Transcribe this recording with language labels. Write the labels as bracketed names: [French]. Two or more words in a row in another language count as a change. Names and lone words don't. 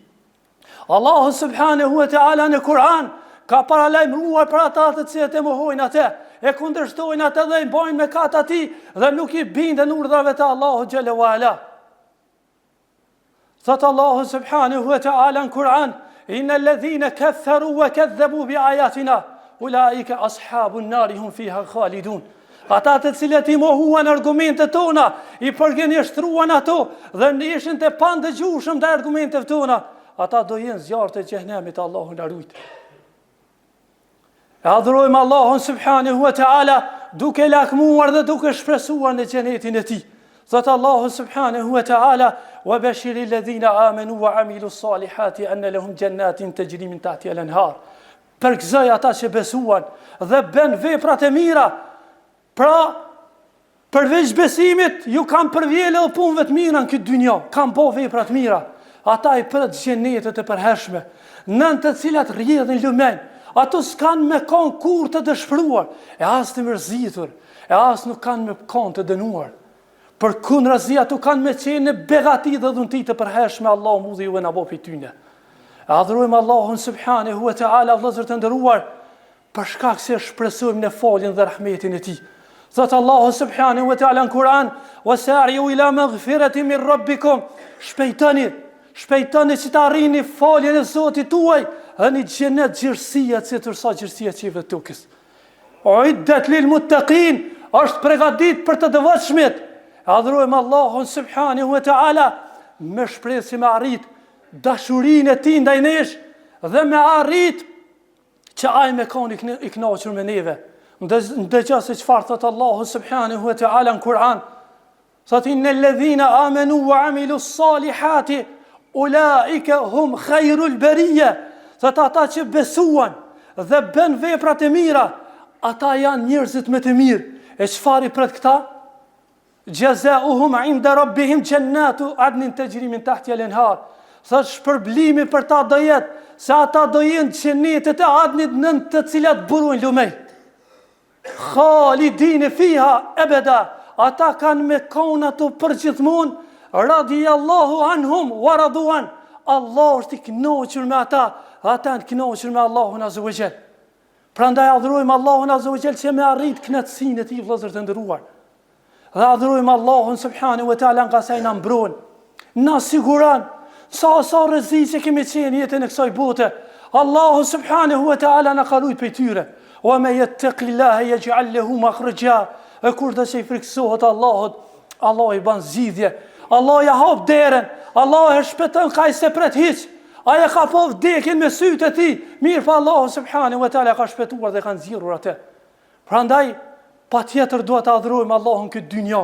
[Albanian] Allahu [Arabic] سبحانه وتعالى [Albanian] në Kur'an ka paralajmëruar për ata të cilët e mohojnë atë, e kundërshtojnë atë dhe i bojnë mëkat atij dhe nuk i bindën urdhrave të Allahut [Arabic] جل وعلا. [Albanian] Thot Allahu [Arabic] سبحانه وتعالى [Albanian] në Kur'an: [Arabic] "إن الذين كفروا وكذبوا بآياتنا أولئك أصحاب النار هم فيها خالدون." [Albanian] Ata të cilët i mohuan argumentet tona, i përgënjeshtruan ato dhe ishin të pandëgjueshëm ndaj argumenteve tona, ata do jenë zjarrt e xhehenemit, Allahu na ruaj. E adhurojmë Allahun [Arabic] سبحانه وتعالى [Albanian] duke lakmuar dhe duke shpresuar në xhenetin e tij. Thot Allahu [Arabic] سبحانه وتعالى وبشر الذين آمنوا وعملوا الصالحات أن لهم جنات تجري من تحتها الأنهار." [Albanian] Përgëzoj ata që besuan dhe bën veprat e mira. Pra, përveç besimit, ju kam përvjellë edhe punëve të mira në këtë dynjë, kam bo veprat mira. Ata i pret xhenetet e përhershme, nën të cilat rrjedhin lumen. Ato s'kan me kon kur të dëshpëruar, e as të mërzitur, e as nuk kanë me kon të dënuar. Përkundrazi ato kanë me qenë në begati dhe dhunti të përhershme, Allahu mu dhe ju e na bo prej tyne. E adhurojmë Allahun [Arabic] سبحانه وتعالى, [Albanian] vëllezër të nderuar, për shkak se shpresojmë në faljen dhe rahmetin e tij. Thot Allahu [Arabic] سبحانه وتعالى [Albanian] në Kur'an: [Arabic] وسارعوا إلى مغفرة من ربكم." [Albanian] Shpejtoni që të arrini faljen e Zotit tuaj dhe një xhenet gjërësia që tërsa gjërësia qive të tukës. [Arabic] أعدت للمتقين, [Albanian] është pregadit për të devotshmit. Adhurojmë Allahun [Arabic] سبحانه وتعالى [Albanian] me shpresë me arrit dashurinë e tij ndaj nesh dhe me arrit që ai me koni i kënaqur me neve. Ndëgjo se çfarë thot Allahu [Arabic] سبحانه وتعالى [Albanian] në Kur'an. Thot: [Arabic] إن الذين آمنوا وعملوا الصالحات أولئك هم خير البرية." [Albanian] Thot ata që besuan dhe bën veprat e mira, ata janë njerëzit më të mirë. E çfarë i pret këta? [Arabic] جزاؤهم عند ربهم جنات عدن تجري من تحتها الأنهار. [Albanian] Thot shpërblimi për ta do jetë se ata do jenë xhenetet e adnit nën të cilat burojnë lumej. [Arabic] خالدين فيها أبدا. [Albanian] Ata kanë me kon ato përgjithmonë, [Arabic] رضي الله عنهم ورضوا. [Albanian] Allah është i kënaqur me ata, ata janë kënaqur me Allahun [Arabic] عز وجل. [Albanian] Prandaj adhurojmë Allahun [Arabic] عز وجل [Albanian] që me arrit kënaqësinë e tij, vëllezër të nderuar. Dhe adhurojmë Allahun [Arabic] سبحانه وتعالى [Albanian] nga sa i na mbron, na siguron sa rreziqe kemi qenë jetën e kësaj bote. Allahu [Arabic] سبحانه وتعالى [Albanian] na ka ruajtur prej tyre. [Arabic] ومن يتق الله يجعل له مخرجا. [Albanian] E kur të që i friksohet Allahut, Allah i ban zgjidhje. Allah ja hap derën, Allah e shpëton ka i se pret hiç. Aja ka po vdekin me sytë e tij. Mirë pa Allahu [Arabic] سبحانه وتعالى [Albanian] ka shpëtuar dhe kanë zgjidhur atë. Prandaj patjetër duhet të adhurojmë Allahun këtë dynjë.